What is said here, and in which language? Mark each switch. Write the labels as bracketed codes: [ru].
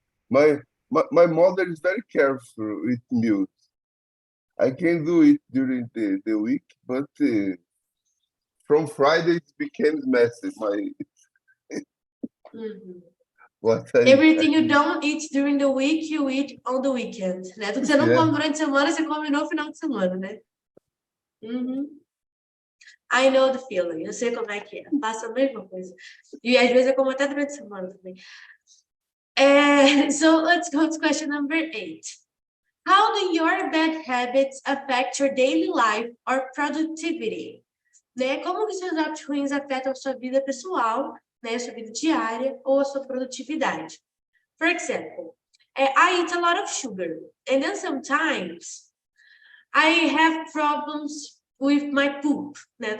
[en] My mother is very careful with meals. I can do it during the week, but from Friday it became messy. What Everything you don't eat during the week, you eat on the weekend, né? [pt] Tudo que você não [en] Yeah. [pt] come durante a semana, você come no final de semana, né? [en] I know the feeling. [pt] Eu sei como é que é. Faço a mesma coisa. E às vezes eu como até durante a semana também. [en] So let's go to question number 8. How do your bad habits affect your daily life or productivity? Né? [pt] Como que seus hábitos ruins afetam a sua vida pessoal, né? A sua vida diária ou a sua produtividade? [en] For example, I eat a lot of sugar, and then sometimes I have problems with my poop, né?